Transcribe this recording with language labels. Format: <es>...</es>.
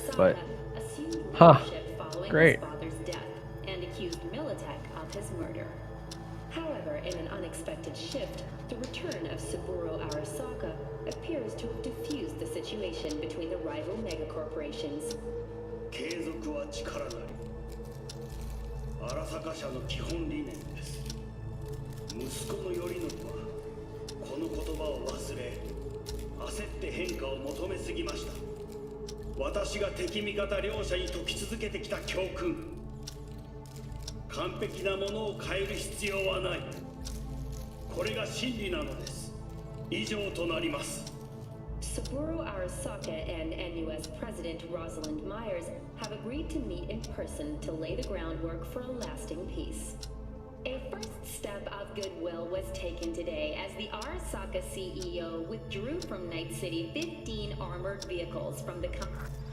<en>But, huh, great. And accused Militech of his murder. However, in an unexpected shift, the return of Saburo Arasaka appears to have diffused the situation between the rival megacorporations.</en> <ja>継続は力なり。荒坂社の基本理念です。息子の頼信はこの言葉を忘れ、焦って変化を求めすぎました。私が敵味方両者に説き続けてきた教訓。完璧なものを変える必要はない。これが真理なのです。以上となります。</ja> <en>Saburo Arasaka and NUS President Rosalind Myers have agreed to meet in person to lay the groundwork for a lasting peace. A first step of goodwill was taken today as the Arasaka CEO withdrew from Night City 15 armored vehicles from the company.</en>